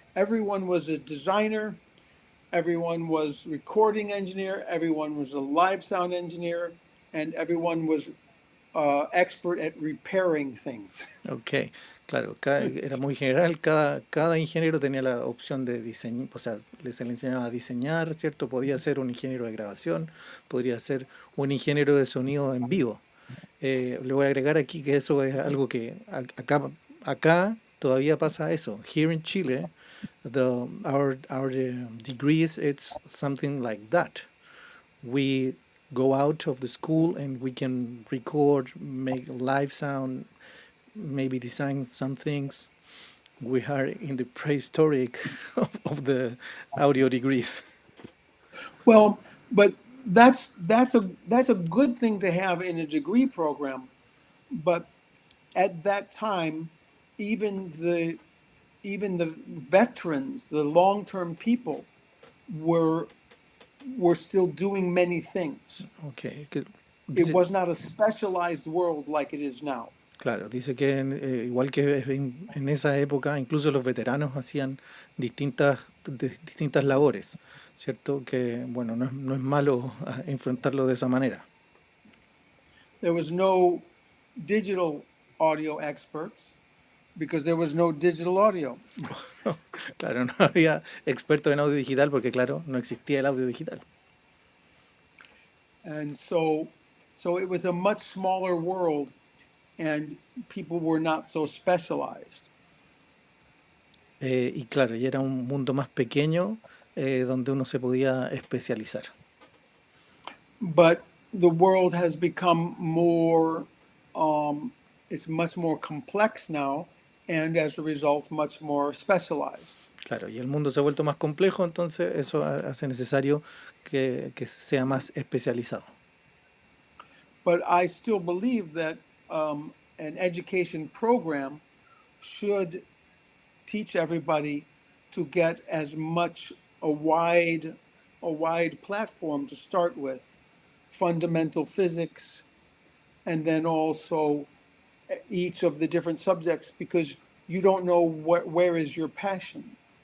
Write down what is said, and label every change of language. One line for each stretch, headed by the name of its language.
English: Everyone was a designer, everyone was recording engineer, everyone was a live sound engineer, and everyone was expert at repairing things.
Spanish: Ok, claro, era muy general, cada ingeniero tenía la opción de diseñar, o sea, se le enseñaba a diseñar, ¿cierto? Podía ser un ingeniero de grabación, podría ser un ingeniero de sonido en vivo. Le voy a agregar aquí que eso es algo que acá todavía pasa eso.
English: Here in Chile, our degrees, it's something like that. We go out of the school and we can record, make live sound, maybe design some things. We are in the prehistoric of the audio degrees. Well, but that's a good thing to have in a degree program. But at that time, even the veterans, the long-term people, were were still doing many things. Okay. It
Spanish: Dice,
English: was not a specialized world like it is now.
Spanish: claro, dice que igual que en esa época, incluso los veteranos hacían distintas labores, ¿cierto? Que, bueno, no es malo enfrentarlo de esa manera.
English: There was no digital audio experts because there was no digital audio.
Spanish: Claro, no había expertos en audio digital porque, claro, no existía el audio digital.
English: And so it was a much smaller world and people were not so specialized.
Spanish: Y claro, y era un mundo más pequeño donde uno se podía especializar.
English: But the world has become more, it's much more complex now, and as a result, much more specialized.
Spanish: Claro, y el mundo se ha vuelto más complejo, entonces eso hace necesario que sea más especializado.
English: But I still believe that an education program should teach everybody to get as much a wide platform to start with, fundamental physics, and then also each of the different subjects, because you don't know where is your passion.